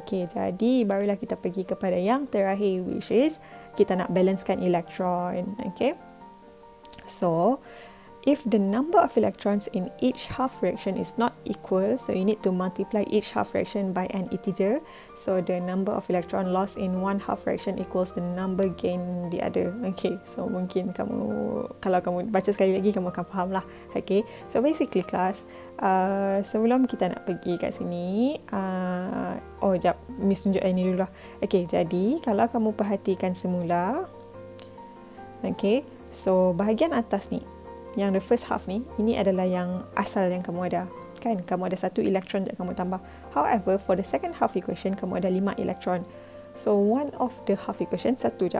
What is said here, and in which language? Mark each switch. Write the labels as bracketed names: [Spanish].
[Malay] Okay, jadi barulah kita pergi kepada yang terakhir, which is kita nak balancekan elektron. [English] Okay, so if the number of electrons in each half fraction is not equal, so you need to multiply each half fraction by an integer. So the number of electron lost in one half fraction equals the number gained in the other. [Malay] Okay, so mungkin kamu, kalau kamu baca sekali lagi, kamu akan faham lah. Okay, so basically class, sebelum kita nak pergi kat sini, jap, Miss tunjuk ini dulu lah. Okay, jadi kalau kamu perhatikan semula, okay, so bahagian atas ni, yang the first half ni, ini adalah yang asal yang kamu ada. Kan? Kamu ada 1 elektron je kamu tambah. [English] However, for the second half equation, kamu ada 5 elektron. So, one of the half equation, 1 je.